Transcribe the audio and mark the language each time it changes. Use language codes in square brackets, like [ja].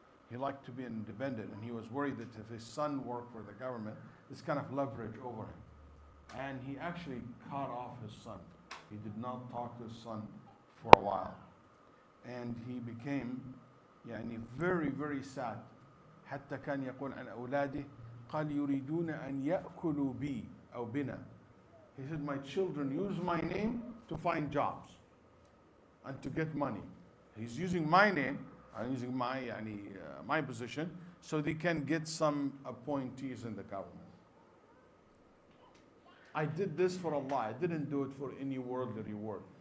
[en] He liked to be independent, and he was worried that if his son worked for the government, this kind of leverage over him. And he actually cut off his son. He did not talk to his son for a while. And he became very, very sad. [ar] حتى كان يقول عن أولاده قال يريدون أن يأكلوا بي أو بنا. [en] He said, my children use my name to find jobs and to get money. He's using my name, I'm using my position, so they can get some appointees in the government. I did this for Allah. I didn't do it for any worldly reward.